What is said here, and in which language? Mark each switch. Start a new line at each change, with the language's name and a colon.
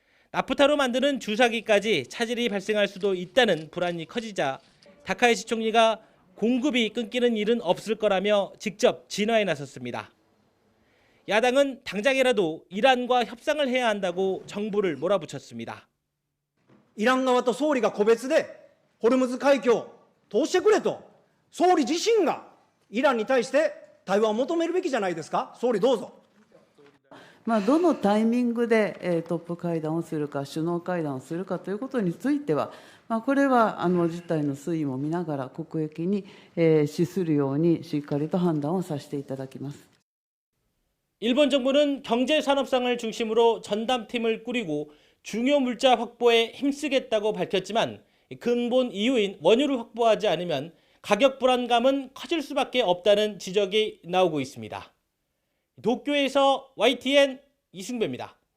Korean: 나프타로 만드는 주사기까지 차질이 발생할 수도 있다는 불안이 커지자 다카이시 총리가 공급이 끊기는 일은 없을 거라며 직접 진화에 나섰습니다. 야당은 당장이라도 이란과 협상을 해야 한다고 정부를 몰아붙였습니다.
Japanese: イラン側と総理が個別でホルムズ海峡を通してくれと総理自身がイランに対して対話を求めるべきじゃないですか。総理どうぞ。どのタイミングでトップ会談をするか、首脳会談をするかということについては、これは事態の推移も見ながら国益に資するようにしっかりと判断をさせていただきます。
Korean: 일본 정부는 경제산업상을 중심으로 전담팀을 꾸리고 중요 물자 확보에 힘쓰겠다고 밝혔지만 근본 이유인 원유를 확보하지 않으면 가격 불안감은 커질 수밖에 없다는 지적이 나오고 있습니다. 도쿄에서 YTN 이승배입니다.